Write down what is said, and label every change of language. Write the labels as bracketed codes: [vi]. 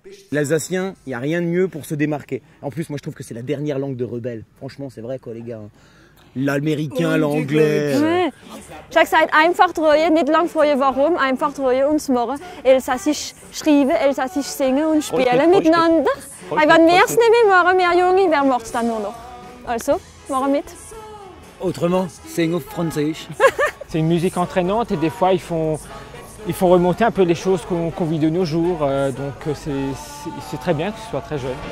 [fr] L'alsacien, il n'y a rien de mieux pour se démarquer. En plus, moi je trouve que c'est la dernière langue de rebelle. Franchement, c'est vrai quoi les gars. L'américain, l'anglais. Ouais. [de] Ich sage einfach drehen, nicht lang fragen warum, einfach drehen und machen. Elsassisch schreiben, Elsassisch singen und spielen miteinander. Wenn wir es nicht mehr machen, wir Junge, wer macht es dann nur noch? Also, machen mit. [fr] Autrement, [de] sing auf Französisch. [fr] C'est une musique entraînante et des fois il faut remonter un peu les choses qu'on vit de nos jours, donc c'est très bien que ce soit très jeune.